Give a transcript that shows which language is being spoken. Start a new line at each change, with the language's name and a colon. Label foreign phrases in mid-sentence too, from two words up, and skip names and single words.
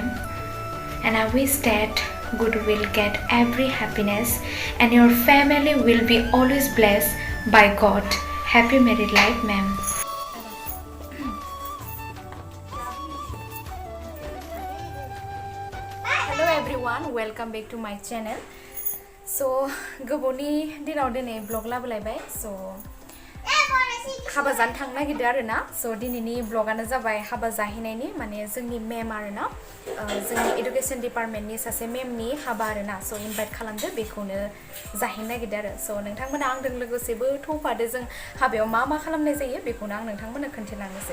English: And I wish that God will get every happiness and your family will be always blessed by God. Happy married life, ma'am. Hello everyone, welcome back to my channel.
Bodo: So गोबावनि दिनाव दिनै ब्लग लाबोलायबाय. So हाबा जानो थांनो नागिरदों आरोना. So दिनैनि ब्लगानो जाबाय हाबा जाहैनायनि माने जोंनि मेम आरोना जोंनि
English: education departmentनि
Bodo: सासे मेमनि हाबा आरोना. So इनभाइट खालामदो बेखौनो जाहैनो नागिरदों आरो. So नोंथांमोना आंजों लोगोसेबो थौफादो जों हाबायाव मा खालामनाय जायो बेखौनो आं नोंथांमोननो खोन्थालांनोसै.